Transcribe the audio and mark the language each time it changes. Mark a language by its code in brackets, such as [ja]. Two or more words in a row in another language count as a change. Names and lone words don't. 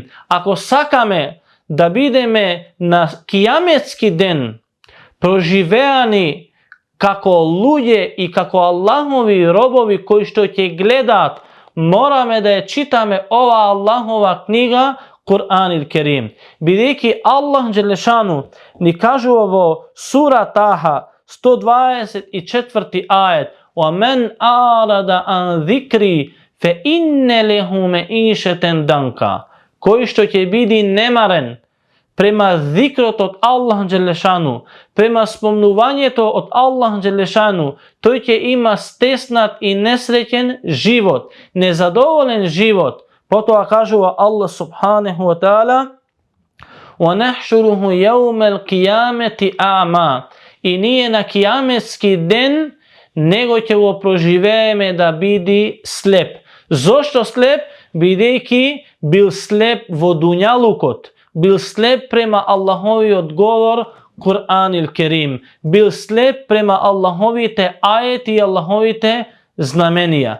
[mk] Ако сакаме да бидеме на кијаметски ден проживеани како луѓе и како Аллахови робови кои што ќе гледаат, мораме да ја читаме ова Аллахова книга Кур'ан ил Керим. Бидејќи Аллах Желешану ни кажува во сура Таха 124 ајет: [ar] وَمَنْ أَعْرَضَ عَنْ ذِكْرِي فَإِنَّ لَهُ مَعِيشَةً ضَنكًا. [mk] Кој што ќе биде немарен према зикрот од Аллах Желешану, према спомнувањето од Аллах Желешану, тој ќе има стеснат и несреќен живот, незадоволен живот. Потоа кажува [ar] Аллах سبحانه وتعالى: وَنَحْشُرُهُ يَوْمَ الْقِيَامَةِ أَعْمَى. [mk] И ние на кијаметски ден него ќе го проживееме да биде слеп. Зошто слеп? Бидејќи бил слеп во дуњалукот, бил слеп према Аллаховиот говор Кур'ан ил Керим, бил слеп према Аллаховите ајети и Аллаховите знаменија.